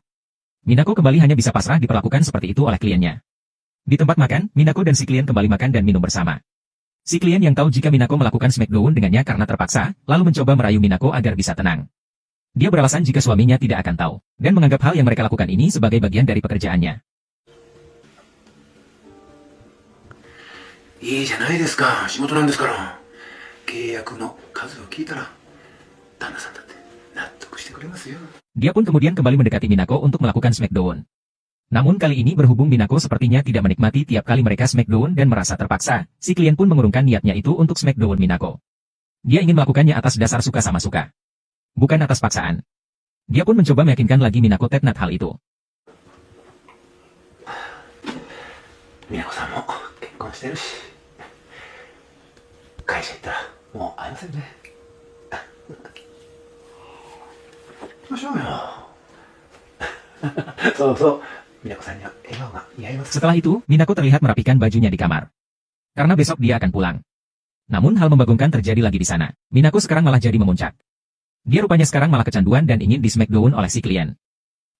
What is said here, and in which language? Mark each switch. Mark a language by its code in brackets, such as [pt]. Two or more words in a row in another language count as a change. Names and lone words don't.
[id] Minako kembali hanya bisa pasrah diperlakukan seperti itu oleh kliennya. Di tempat makan, Minako dan si klien kembali makan dan minum bersama. Si klien yang tahu jika Minako melakukan smackdown dengannya karena terpaksa, lalu mencoba merayu Minako agar bisa tenang. Dia beralasan jika suaminya tidak akan tahu, dan menganggap hal yang mereka lakukan ini sebagai bagian dari pekerjaannya. [ja] いいじゃないですか。仕事なんですから。契約の数を聞いたら、旦那さんだって納得してくれますよ。 [id] Dia pun kemudian kembali mendekati Minako untuk melakukan smackdown. Namun kali ini berhubung Minako sepertinya tidak menikmati tiap kali mereka smackdown dan merasa terpaksa, si klien pun mengurungkan niatnya itu untuk smackdown Minako. Dia ingin melakukannya atas dasar suka sama suka. Bukan atas paksaan. Dia pun mencoba meyakinkan lagi Minako tentang hal itu. [ja] Minako さんも結婚してるし、会社行ったらもう会えませんね。行きましょうよ。そうそう、Minakoさんには笑顔が似合います。 [id] Setelah itu, Minako terlihat merapikan bajunya di kamar. Karena besok dia akan pulang. Namun hal membagongkan terjadi lagi di sana. Minako sekarang malah jadi memuncak. Dia rupanya sekarang malah kecanduan dan ingin di smackdown oleh si klien.